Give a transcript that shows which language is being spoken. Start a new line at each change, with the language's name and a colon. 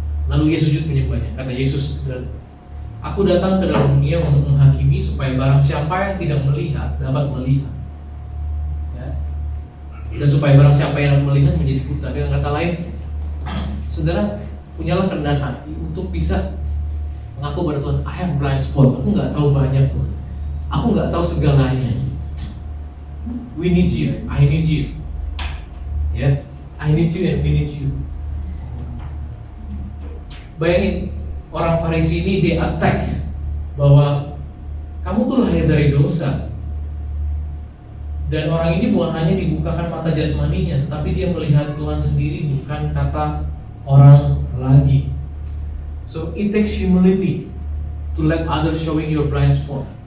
Indonesian: Lalu ia sujud menyembahnya. Kata Yesus, aku datang ke dalam dunia untuk menghakimi supaya barang siapa yang tidak melihat dapat melihat, ya. Dan supaya barang siapa yang melihat menjadi buta. Dengan kata lain, saudara, punyalah kerendahan hati untuk bisa mengaku pada Tuhan,
English: I have blind spot.
Indonesian: Aku nggak tahu banyak Tuhan. Aku nggak tahu segalanya.
English: We need you. I need you. Ya, I need you and we need you.
Indonesian: Bayangin, orang Farisi ini
English: they attack
Indonesian: bahwa kamu tuh lahir dari dosa. Dan orang ini bukan hanya dibukakan mata jasmaninya, tetapi dia melihat Tuhan sendiri, bukan kata orang lagi.
English: So it takes humility to let others showing your blind spot.